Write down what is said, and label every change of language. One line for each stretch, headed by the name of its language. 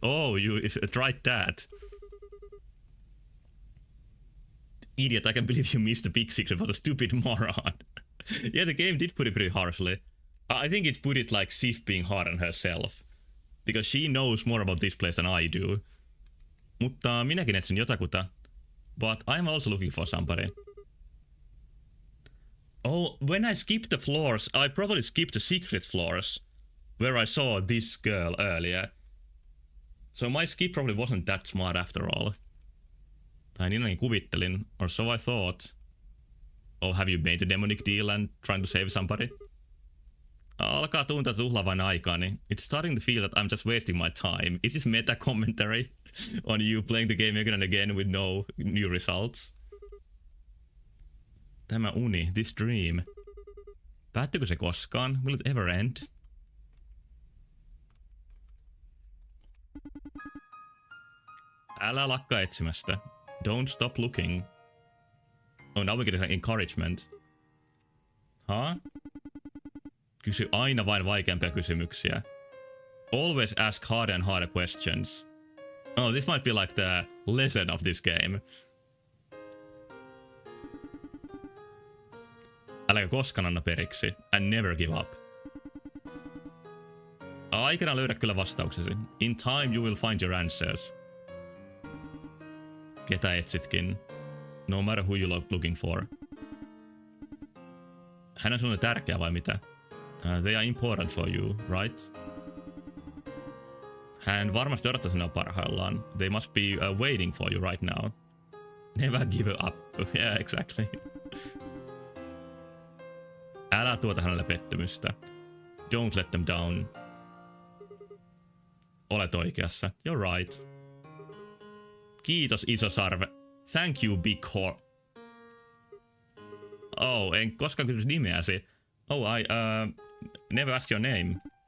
English: Oh, you tried that. Idiot, I can't believe you missed the big secret for the stupid moron. Yeah, the game did put it pretty harshly. I think it put it like Sif being hard on herself. Because she knows more about this place than I do.
Finnish: Mutta minäkin etsin jotakuta.
English: But I'm also looking for somebody. Oh, when I skipped the floors, I probably skipped the secret floors. Where I saw this girl earlier. So my skip probably wasn't that smart after all.
Finnish: Tai niin ainakin kuvittelin.
English: Or so I thought. Oh, have you made a demonic deal and trying to save somebody?
Finnish: Alkaa tuntua tuhlaavan aikaani.
English: It's starting to feel that I'm just wasting my time. Is this meta commentary on you playing the game again and again with no new results?
Finnish: Tämä uni,
English: this dream.
Finnish: Päättyykö se koskaan?
English: Will it ever end?
Finnish: Älä lakkaa etsimästä.
English: Don't stop looking. Oh, now we get an encouragement. Huh?
Finnish: Kysy aina vain vaikeampia kysymyksiä.
English: Always ask harder and harder questions. Oh, this might be like the lesson of this game.
Finnish: Äläkä koskaan anna periksi.
English: And never give up.
Finnish: Aikanaan löydät kyllä vastauksesi.
English: In time you will find your answers.
Finnish: Ketä etsitkin.
English: No matter who you're looking for.
Finnish: Hän on sinulle tärkeä vai mitä?
English: They are important for you, right?
Finnish: Hän varmasti odottaa sinua parhaillaan.
English: They must be waiting for you right now. Never give up. Yeah, exactly.
Finnish: Älä tuota hänelle pettymystä.
English: Don't let them down.
Finnish: Olet oikeassa.
English: You're right.
Finnish: Kiitos, iso sarve.
English: Thank you, big whore.
Finnish: Oh, en koskaan kysynyt nimeäsi.
English: Oh, I never asked your name.